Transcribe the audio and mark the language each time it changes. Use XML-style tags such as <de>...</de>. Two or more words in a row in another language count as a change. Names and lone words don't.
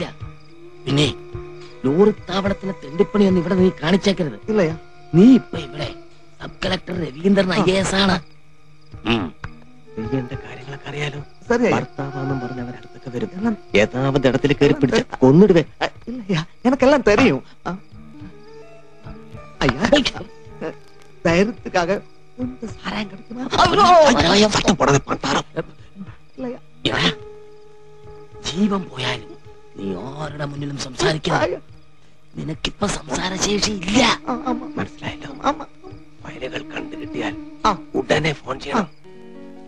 <ml>പിന്നെ ലോറി താവളത്തിലെ തെണ്ടിപ്പണിയൊന്നും ഇവിടെ നീ കാണിച്ചേക്കരുത്. ഇല്ലയാ, നീ ഇപ്പൊ ഇവിടെ സബ് കളക്ടർ രവീന്ദ്രൻ IAS ആണ്. എന്റെ കാര്യങ്ങളൊക്കെ അറിയാലോ. ശരിയാ. ഭർത്താവാന്നും പറഞ്ഞ് അവരടുത്തൊക്കെ വരും.</ml> <ta>ஏதாவது இடத்தில் கயறி பிடிச்சு கொன்னிடுவே. இல்லையா, எனக்கெல்லாம் தெரியும். ஐயா, தைரியத்துக்காக கொஞ்சம் சாராயம் கிடைக்குமா?</ta> <ml>എടാ, ജീവൻ പോയാലും നീ ആരുടെ മുന്നിലും സംസാരിക്കണം. നിനക്കിപ്പോ സംസാരശേഷി ഇല്ല. മനസ്സിലായല്ലോ. ഫയലുകൾ കണ്ടു കിട്ടിയാൽ ഉടനെ ഫോൺ ചെയ്യണം.</ml>